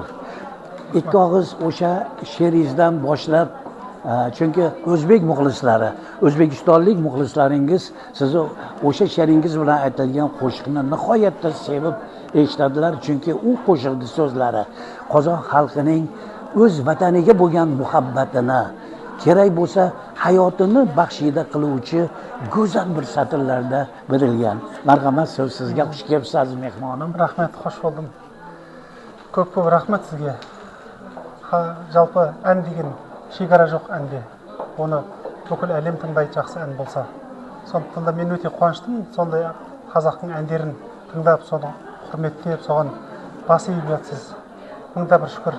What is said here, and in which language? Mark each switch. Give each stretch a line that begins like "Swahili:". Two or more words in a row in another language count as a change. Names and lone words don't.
Uzbek: Ikki og'iz o'sha she'ringizdan boshlab, chunki o'zbek muxlislari, o'zbekistonlik muxlislaringiz sizni o'sha she'ringiz bilan aytilgan qo'shiqni nihoyatda sevib eshitadilar, chunki u qo'shiqning so'zlari qozoq xalqining o'z vataniga bo'lgan muhabbatini, kerak bo'lsa hayotini baxshida qiluvchi go'zal bir satrlarda berilgan. Marhamat, so'z sizga. Xush kelibsiz mehmonim. Rahmat, xush bo'ldim. Ko'p rahmat sizga.
Kazakh: Жалпы ән деген шекара жоқ әнде. Оны бүкіл әлем тыңдайды, жақсы ән болса. Сондықтан да мен өте қуаныштымын, сондай қазақтың әндерін тыңдап, соны құрметтеп, соған бас иіп жатсыз. Мыңда бір шүкір.